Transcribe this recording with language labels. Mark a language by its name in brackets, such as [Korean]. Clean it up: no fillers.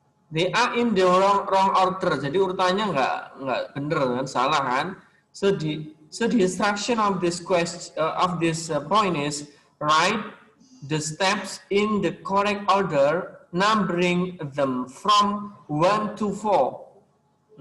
[English] They are in the wrong order. [Indonesian] Jadi urutannya nggak bener kan, salah kan? [English] So the instruction of this question point is write the steps in the correct order, numbering them from 1 to 4.